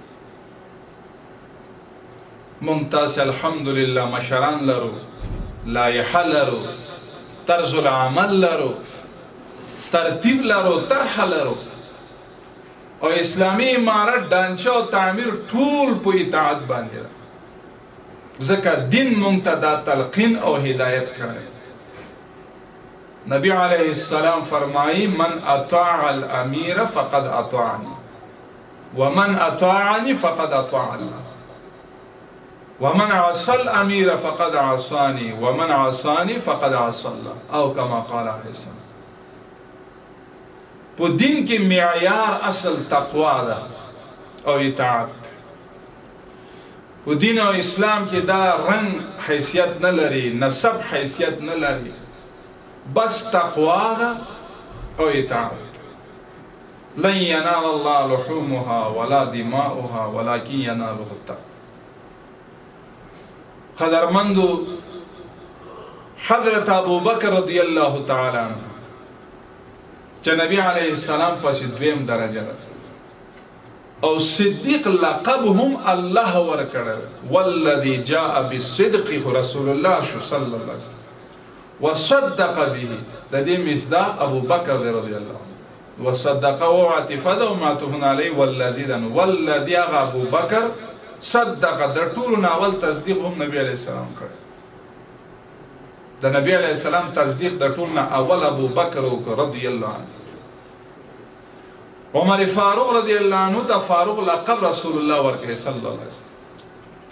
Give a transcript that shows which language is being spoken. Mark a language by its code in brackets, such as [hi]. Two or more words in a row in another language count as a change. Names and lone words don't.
[ps] مونږ تاسې الحمدلله مشران لرو لایحه لرو طرز العمل لرو ترتیب لرو طرحه لرو او اسلامي امارت ډانچه او تعمیر ټول په اطاعت باندې ځکه دین مونږ ته دا تلقین او هدایت کړی. [ar] نبی علیه السلام فرمایی من اطاع الامیر فقد اطاعنی ومن اطاعنی فقد اطاع الله ومن عصى الامیر فقد عصانی ومن عصانی فقد عصى الله او کما قال علیه السلام. [ps] په دین کې معیار اصل تقوا ده او اطاعت. په دین او اسلام کې دا رنگ حیثیت نه لري، نسب حیثیت نه لري، بس تقوا ده او اطاعت. [ar] لن ينال الله لحومها ولا دماؤها ولكن يناله التقوى. [ps] قدرمندو حضرت ابو بکر [ar] رضی اللہ تعالی عنہ [ps] چې نبی [ar] علیہ السلام [ps] پس دویم درجه ده او صدیق لقب هم الله ورکړل. [ar] والذي جاء بالصدق رسول الله صلی الله علیه وسلم وصدق به. [ps] د دې مصداق ابو بکر [ar] رضی الله عنه، [ps] وصدق او عطفه ده او [ar] معطوف علی والذي [ps] دن والذي ابو بکر صدق. د ټولو ناول تصدیق هم نبی [ar] علیہ السلام [ps] کړ. د نبی [ar] علیہ السلام [ps] تصدیق د ټولو نه اول ابو بکر [ar] رضی الله عنه. [ps] عمر فاروق [ar] رضی الله عنه [ps] ته فاروق لقب رسول الله ورکړي [ar] صلی الله علیه وسلم.